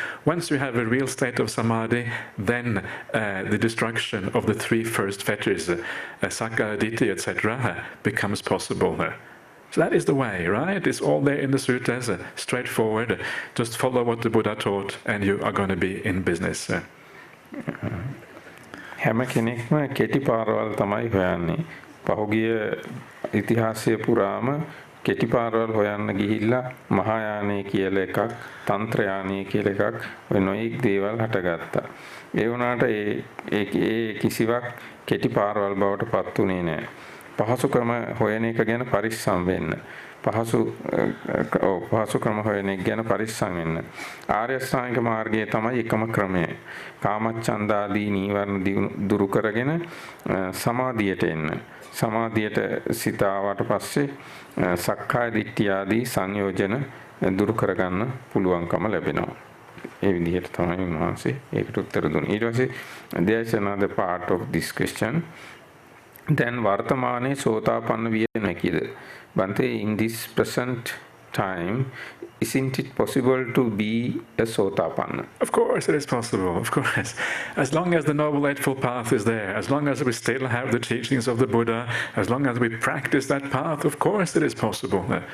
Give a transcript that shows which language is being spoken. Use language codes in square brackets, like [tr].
[en] Once you have a real state of samadhi, then the destruction of the three first fetters, sakkaya ditthi, etc., becomes possible. So that is the way, right? It's all there in the suttas, straightforward. Just follow what the Buddha taught, and you are going to be in business. [si] හැම කෙනෙක්ම කෙටි පාරවල් තමයි හොයන්නේ. පහුගිය ඉතිහාසය පුරාම කෙටි පාරවල් හොයන්න ගිහිල්ලා මහායානය කියලා එකක්, තන්ත්‍රයානය කියලා එකක් ඔය නොයෙක් දේවල් හටගත්තා. ඒ වුණාට ඒ කිසිවක් කෙටි පාරවල් බවට පත් වුණේ නැහැ. පහසු ක්‍රම හොයන එක ගැන පරිස්සම් වෙන්න. පහසු ක්‍රම හොයන එක ගැන පරිස්සම් වෙන්න. ආර්ය අෂ්ටාංගික මාර්ගය තමයි එකම ක්‍රමය. කාමච්ඡන්දාදී නීවරණ දුරු කරගෙන සමාධියට එන්න. සමාධියට සිත ආවට පස්සේ සක්කාය දිට්ඨිය ආදී සංයෝජන දුරු කරගන්න පුළුවන්කම ලැබෙනවා. ඒ විදිහට තමයි මහන්සේ ඒකට උත්තර දුන්නේ. ඊට පස්සේ [en] there is another part of this question. Then [si] vartamane sotapanna viya nakida. [en] Bante, in this present time, isn't it possible to be a sotapanna? Of course it is possible, of course. As long as the Noble Eightfold Path is there, as long as we still have the teachings of the Buddha, as long as we practice that path, of course it is possible.